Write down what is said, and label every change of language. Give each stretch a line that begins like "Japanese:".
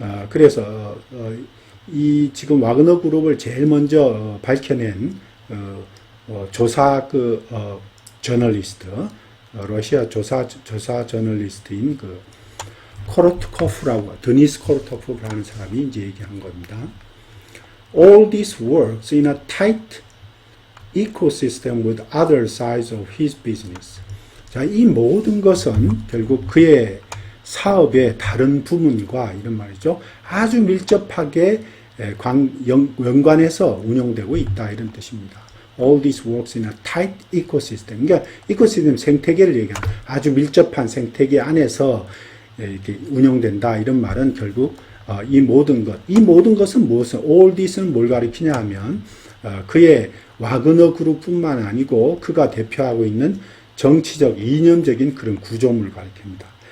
Korean: 그래서 이 지금 와그너 그룹을 제일 먼저 밝혀낸 조사 저널리스트 러시아 조사 저널리스트인 코로트코프라고 드니스 코로토프라는 사람이 이제 얘기한 겁니다.
English: All this works in a tight ecosystem with other sides of his business.
Korean: 자, 이 모든 것은 결국 그의 사업의 다른 부문과 이런 말이죠. 아주 밀접하게 연관해서 운영되고 있다 이런 뜻입니다.
English: All this works in a tight ecosystem.
Korean: 그러니까 이코시스템 생태계를 얘기하는 아주 밀접한 생태계 안에서 이렇게 운영된다 이런 말은 결국 이 모든 것은 무엇은 all this는 뭘 가리키냐 하면 그의 와그너 그룹뿐만 아니고 그가 대표하고 있는 정치적 이념적인 그런 구조물을 가리킵니다.